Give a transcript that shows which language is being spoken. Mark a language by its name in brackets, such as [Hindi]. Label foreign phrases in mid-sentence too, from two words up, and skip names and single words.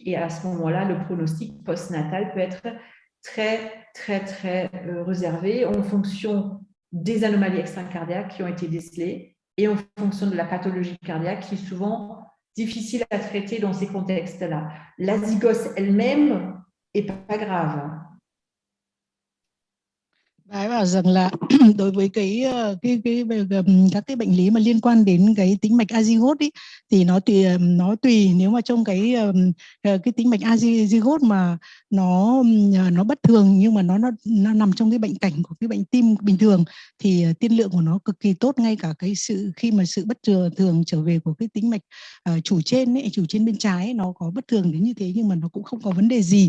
[French] Et à ce moment-là, le pronostic postnatal peut être très, très, très réservé en fonction des anomalies extracardiaques qui ont été décelées et en fonction de la pathologie cardiaque qui est souvent difficile à traiter dans ces contextes-là. L'azygos elle-même n'est pas grave. [Vietnamese] Bà ấy bảo rằng là đối với các cái bệnh lý mà liên quan đến cái tĩnh mạch azygote ý, thì nó tùy nếu mà trong cái tĩnh mạch azygote mà nó bất thường nhưng mà nó nằm trong cái bệnh cảnh của cái bệnh tim bình thường thì tiên lượng của nó cực kỳ tốt, ngay cả cái khi mà sự bất thường trở về của cái tĩnh mạch chủ trên bên trái ấy, nó có bất thường đến như thế nhưng mà nó cũng không có vấn đề gì.